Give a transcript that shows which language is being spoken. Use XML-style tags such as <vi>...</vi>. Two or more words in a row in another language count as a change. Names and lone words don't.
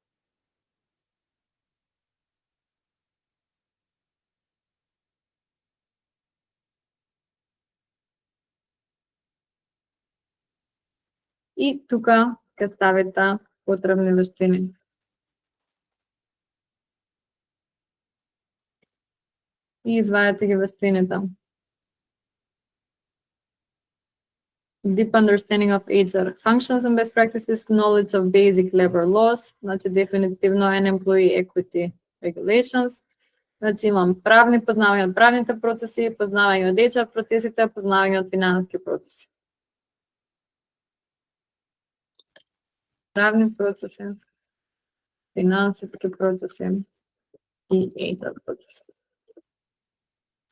<mk>И тука ќе ставите потребни вештини. И извадете ги вештините.</mk> <en>Deep understanding of HR functions and best practices, knowledge of basic labor laws,</en> <mk>значи дефинитивно</mk> <en>and employee equity regulations.</en> <mk>Значи имам познавање од правните процеси, познавање од HR процесите, познавање од финансиски процеси. Правни процеси, финансиски процеси и HR процеси.</mk>